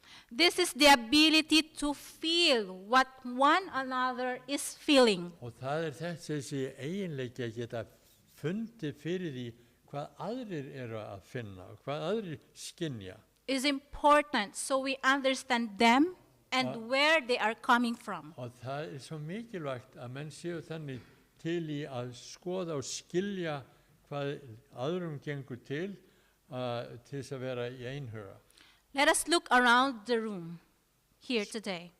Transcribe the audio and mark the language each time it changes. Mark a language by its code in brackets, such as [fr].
[en] This is the ability to feel what one another is feeling. [is] Og það þessi eiginleiki að geta fundið fyrir því hvað aðrir eru að finna og hvað aðrir skynja. [en] Is important so we understand them and where they are coming from. [is] Og það svo mikilvægt að menn séu þannig til í að skoða og skilja hvað aðrum gengur til þess að vera í einhuga. [en] Let us look around the room here today.